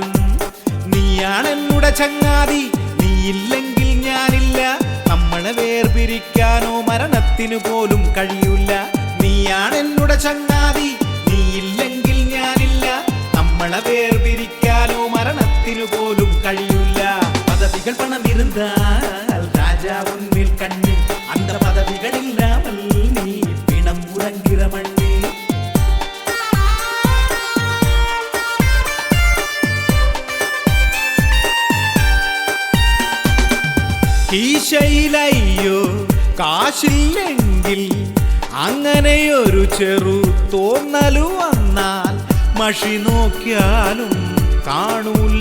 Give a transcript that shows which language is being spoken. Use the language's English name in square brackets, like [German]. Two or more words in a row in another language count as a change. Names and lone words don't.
[Malayalam] നീയാണെന്നുടെ ചങ്ങാതി, നീയില്ലെങ്കിൽ ഞാനില്ല, നമ്മളെ വേർപിരിക്കാനോ മരണത്തിനു പോലും കഴിയൂല. നീയാണെന്നുടെ ചങ്ങാതി, നീയില്ലെങ്കിൽ ഞാനില്ല, നമ്മളെ വേർപിരിക്കാനോ മരണത്തിനു പോലും കഴിയൂല. പദവികൾ പണമിരുന്നാൽ രാജാവുന്നിൽ കണ്ണ്, [Tamil] அந்த பதவிகள் இல்லாமல் நீ பிணம் உறங்கிற மண்ணே. [Malayalam] കീശയിലയ്യോ കാശില്ലെങ്കിൽ അങ്ങനെയൊരു ചെറു തോന്നലു വന്നാൽ മഷി നോക്കിയാലും കാണൂല.